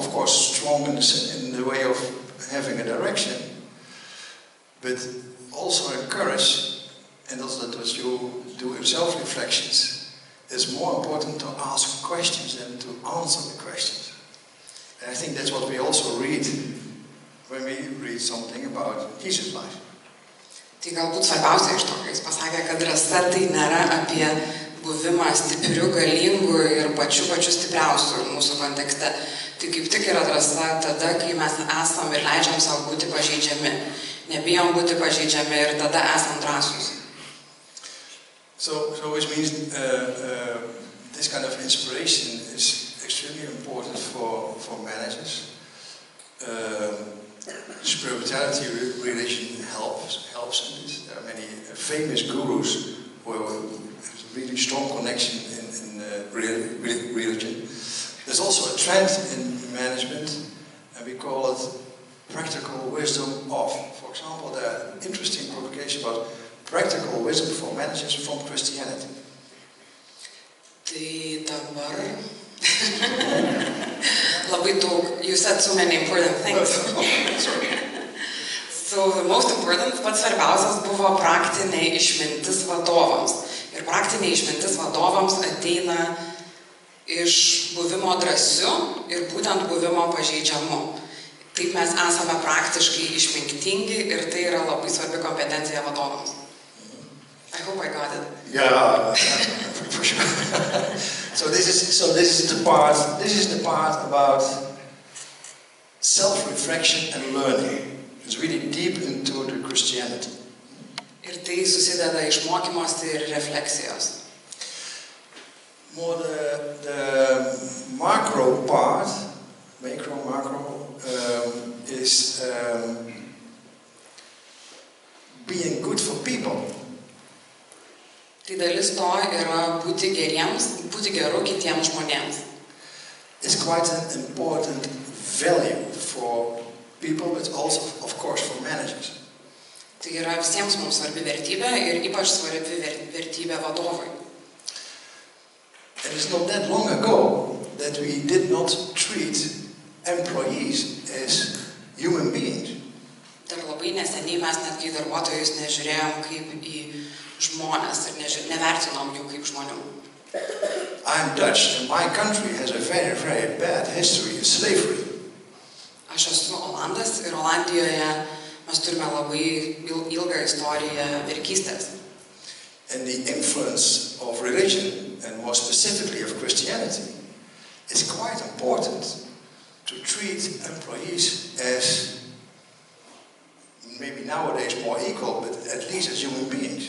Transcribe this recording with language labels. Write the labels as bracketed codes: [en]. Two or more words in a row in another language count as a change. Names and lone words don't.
[en] Of course, strong in the way of having a direction, but also in courage, and also that what you do in self-reflections. It's more important to ask questions than to answer the questions. And I think that's what we also read when we read something about Jesus' life. [lt] Tai galbūt svarbiausia iš to, kai jis pasakė, kad drąsa tai nėra apie buvimą stipriu, galingu ir pačiu stipriausiu mūsų kontekste. Tai kaip tik yra drąsa tada, kai mes esam ir leidžiam savo būti pažeidžiami. Nebijom būti pažeidžiami ir tada esam drąsūs. [en] So which means this kind of inspiration is extremely important for managers. Spirituality, religion helps in this. There are many famous gurus who have a really strong connection in religion. There's also a trend in management, and we call it practical wisdom of. For example, there are interesting publications about practical wisdom for managers from Christianity. [lt] Tai dabar labai daug. [en] You said so many important things. Sorry. So the most important, [lt] pats svarbiausias buvo praktinė išmintis vadovams. Ir praktinė išmintis vadovams ateina iš buvimo drąsiu ir būtent buvimo pažeidžiamu. Taip mes esame praktiškai išmintingi ir tai yra labai svarbi kompetencija vadovams. [en] I hope I got it. Yeah, for sure. So this is the part about self-reflection and learning. It's really deep into the Christianity. [lt] Ir tai susideda iš mokymosi ir refleksijos. [en] More the macro part, macro is being good for people. [lt] Tai dalis to yra būti geru kitiems žmonėms. [en] It's quite an important value for people, but also, of course, for managers. [lt] Tai yra visiems mums svarbi vertybė ir ypač svarbi vertybė vadovui. [en] And it's not that long ago that we did not treat employees as human beings. [lt] Dar labai neseniai mes netgi darbuotojus nežiūrėjom kaip į žmonės ir nevertinom jų kaip žmonių. [en] I'm Dutch and my country has a very, very bad history of slavery. [lt] Aš esu Olandas ir Olandijoje mes turime labai ilgą istoriją vergystės. [en] And the influence of religion, and more specifically of Christianity, is quite important to treat employees as maybe nowadays more equal, but at least as human beings.